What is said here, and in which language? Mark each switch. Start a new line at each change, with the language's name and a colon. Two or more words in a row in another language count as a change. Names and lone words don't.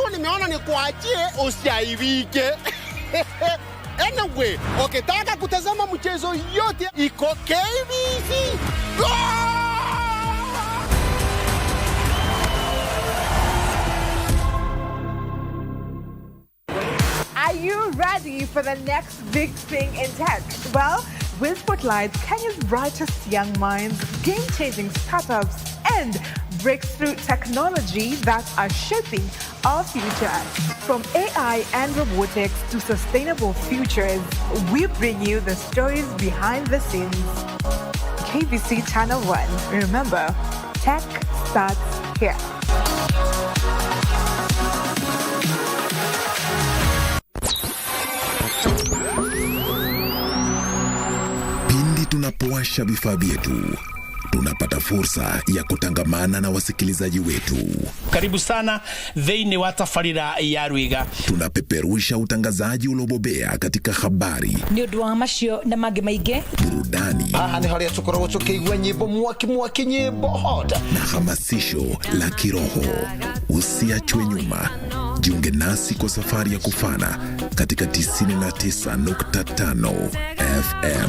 Swahili: nimeona nikuachie usiaibike. Anyway, ukitaka kutazama mchezo yote iko KBC.
English: Are you ready for the next big thing in tech? Well, we'll spotlight Kenya's brightest young minds, game-changing startups, and breakthrough technology that are shaping our future. From AI and robotics to sustainable futures, we bring you the stories behind the scenes. KBC Channel 1. Remember, tech starts here.
Swahili: Pindi tunapowasha vifaa vyetu, tunapata fursa ya kutangamana na wasikilizaji wetu. Karibu sana
Kikuyu: thĩinĩ wa tabarĩra ya Rwiga.
Swahili: Tunapeperusha utangazaji uliobobea katika habari,
Kikuyu: nĩ ũndũ wa macio na mangĩ maingĩ,
Swahili: burudani,
Kikuyu: nĩ harĩa tũkoragwo tũkĩigua nyĩmbo mwaki nyĩmbo hot,
Swahili: na hamasisho la kiroho. Usiachwe nyuma. Jiunge nasi kwa safari ya kufana katika 99.5 FM.